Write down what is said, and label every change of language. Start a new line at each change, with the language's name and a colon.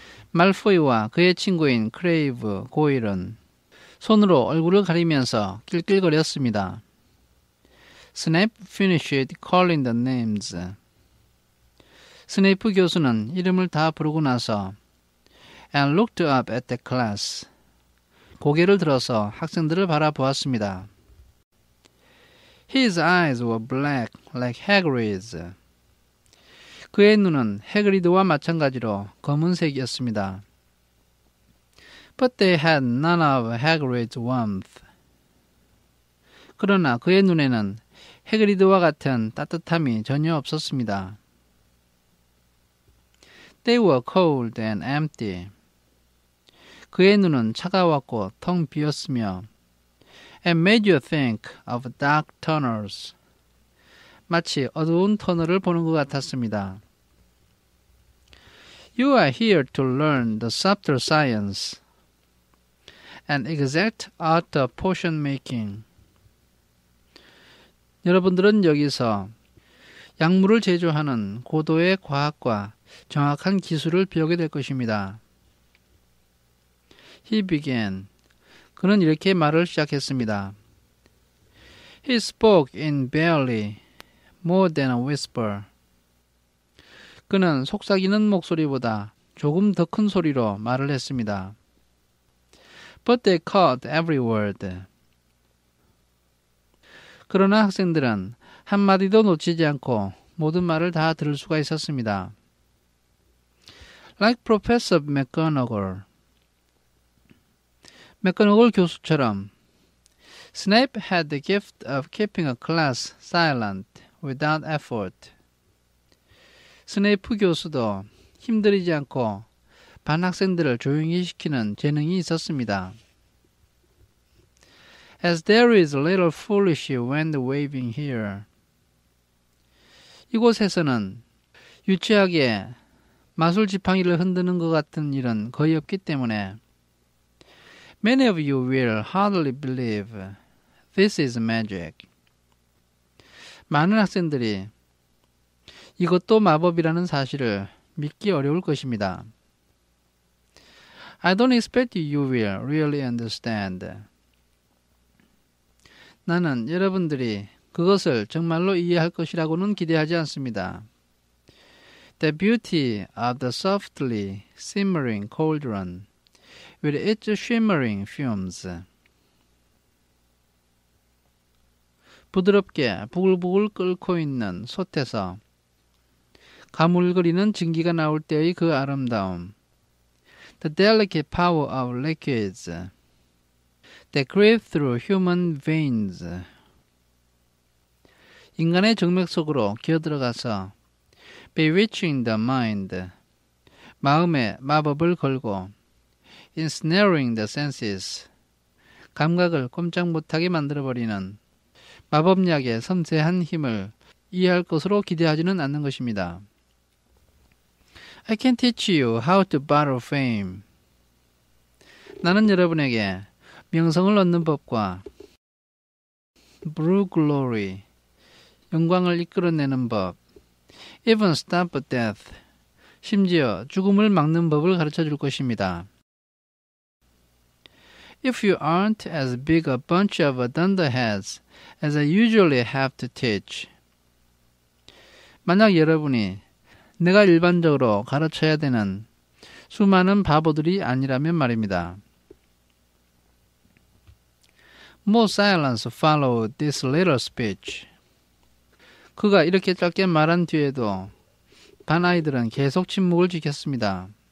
Korean: 말포이와 그의 친구인 크레이브, 고일은 손으로 얼굴을 가리면서 낄낄거렸습니다.
English: Snape finished calling the names.
Korean: 스네이프 교수는 이름을 다 부르고 나서
English: and looked up at the class.
Korean: 고개를 들어서 학생들을 바라보았습니다.
English: His eyes were black like Hagrid's.
Korean: 그의 눈은 해그리드와 마찬가지로 검은색이었습니다.
English: But they had none of Hagrid's warmth.
Korean: 그러나 그의 눈에는 해그리드와 같은 따뜻함이 전혀 없었습니다.
English: They were cold and empty.
Korean: 그의 눈은 차가웠고 텅 비었으며
English: and made you think of dark tunnels.
Korean: 마치 어두운 터널을 보는 것 같았습니다.
English: You are here to learn the subtle science and exact art of potion making.
Korean: 여러분들은 여기서 약물을 제조하는 고도의 과학과 정확한 기술을 배우게 될 것입니다.
English: He began.
Korean: 그는 이렇게 말을 시작했습니다.
English: He spoke in barely more than a whisper.
Korean: 그는 속삭이는 목소리보다 조금 더 큰 소리로 말을 했습니다.
English: But they caught every word.
Korean: 그러나 학생들은 한마디도 놓치지 않고 모든 말을 다 들을 수가 있었습니다.
English: Like Professor McGonagall.
Korean: 맥거너걸 교수처럼
English: Snape had the gift of keeping a class silent without effort.
Korean: 스네이프 교수도 힘들이지 않고 반 학생들을 조용히 시키는 재능이 있었습니다.
English: As there is a little foolish wind waving here.
Korean: 이곳에서는 유치하게 마술 지팡이를 흔드는 것 같은 일은 거의 없기 때문에
English: Many of you will hardly believe this is magic.
Korean: 많은 학생들이 이것도 마법이라는 사실을 믿기 어려울 것입니다.
English: I don't expect you will really understand.
Korean: 나는 여러분들이 그것을 정말로 이해할 것이라고는 기대하지 않습니다.
English: The beauty of the softly simmering cauldron with its shimmering fumes.
Korean: 부드럽게 부글부글 끓고 있는 솥에서 가물거리는 증기가 나올 때의 그 아름다움.
English: The delicate power of liquids that creep through human veins.
Korean: 인간의 정맥 속으로 기어들어가서
English: bewitching the mind.
Korean: 마음에 마법을 걸고
English: ensnaring the senses.
Korean: 감각을 꼼짝 못하게 만들어버리는 마법약의 섬세한 힘을 이해할 것으로 기대하지는 않는 것입니다.
English: I can teach you how to borrow fame.
Korean: 나는 여러분에게 명성을 얻는 법과
English: brew glory,
Korean: 영광을 이끌어내는 법,
English: even stop death,
Korean: 심지어 죽음을 막는 법을 가르쳐 줄 것입니다.
English: If you aren't as big a bunch of dunderheads as I usually have to teach.
Korean: 만약 여러분이 내가 일반적으로 가르쳐야 되는 수많은 바보들이 아니라면 말입니다.
English: More silence followed this little speech.
Korean: 그가 이렇게 짧게 말한 뒤에도 반 아이들은 계속 침묵을 지켰습니다.